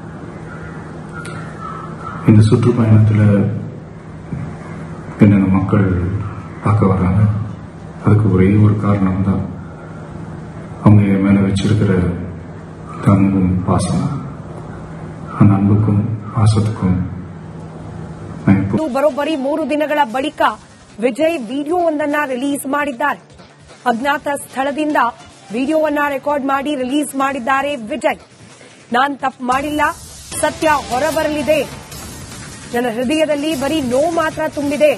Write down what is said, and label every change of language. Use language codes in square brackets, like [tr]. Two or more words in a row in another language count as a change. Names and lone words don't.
[ta] இந்த சுற்றுப்பயணத்தில் என்னென்ன மக்கள் பார்க்க வர்றாங்க, அதுக்கு ஒரே ஒரு காரணம் தான் அவங்க என் மேல வச்சிருக்கிற அன்பும் பாசம். அந்த அன்புக்கும் பாசத்துக்கும் [kn] ಬರೋಬ್ಬರಿ 3 ದಿನಗಳ ಬಳಿಕ ವಿಜಯ್ ವಿಡಿಯೋವೊಂದನ್ನು ರಿಲೀಸ್ ಮಾಡಿದ್ದಾರೆ. ಅಜ್ಞಾತ ಸ್ಥಳದಿಂದ ವಿಡಿಯೋವನ್ನ ರೆಕಾರ್ಡ್ ಮಾಡಿ ರಿಲೀಸ್ ಮಾಡಿದ್ದಾರೆ ವಿಜಯ್. ನಾನ್ ತಪ್ಪು ಮಾಡಿಲ್ಲ, ಸತ್ಯ ಹೊರಬರಲಿದೆ. ನನ್ನ ಹೃದಯದಲ್ಲಿ ಬರೀ ನೋವು ಮಾತ್ರ ತುಂಬಿದೆ.